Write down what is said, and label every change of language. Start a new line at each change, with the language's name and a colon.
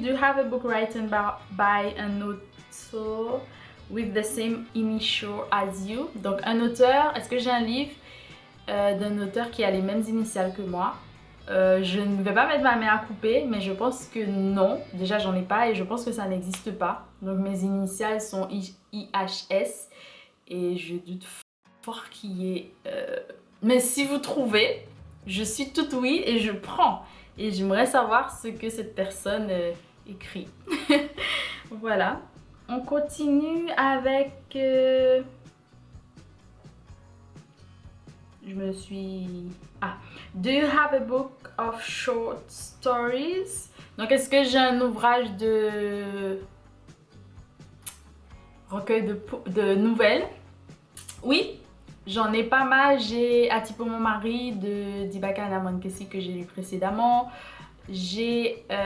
English: Do you have a book written by an author with the same initial as you?
French: Donc un auteur, est-ce que j'ai un livre d'un auteur qui a les mêmes initiales que moi? Je ne vais pas mettre ma main à couper, mais je pense que non. Déjà, j'en ai pas et je pense que ça n'existe pas. Donc, mes initiales sont IHS et je doute fort qu'il y ait... Mais si vous trouvez, je suis toute oui et je prends. Et j'aimerais savoir ce que cette personne écrit. Voilà. On continue avec... Je me suis... Ah.
English: Do you have a book of short stories?
French: Donc, est-ce que j'ai un ouvrage de recueil de nouvelles? Oui, j'en ai pas mal. J'ai Atipo mon mari de Dibaka Anamonkesi que j'ai lu précédemment. J'ai...